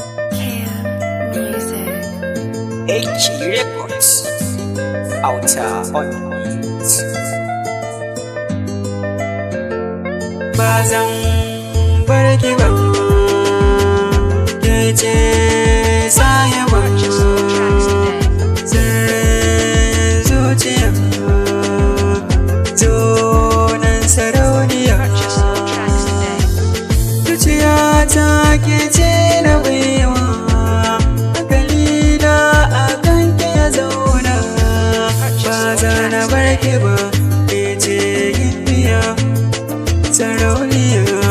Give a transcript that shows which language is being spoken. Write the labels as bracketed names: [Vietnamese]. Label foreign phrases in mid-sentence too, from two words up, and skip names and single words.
[English] Cam Music. Eki Records. Auta on beat. [Hausa] Ba zan bar ki ba, ke ce sahiba. [English] Purchase your tracks today. [Hausa] Sirrin zuciya, zo nan sarauniya. [English] Purchase your tracks today. [Hausa] Zuciya ta ke ce na baiwa, hankali na a kan ki ya zauna. Ba za na bar ki ba, ke ce gimbiya, sarauniya.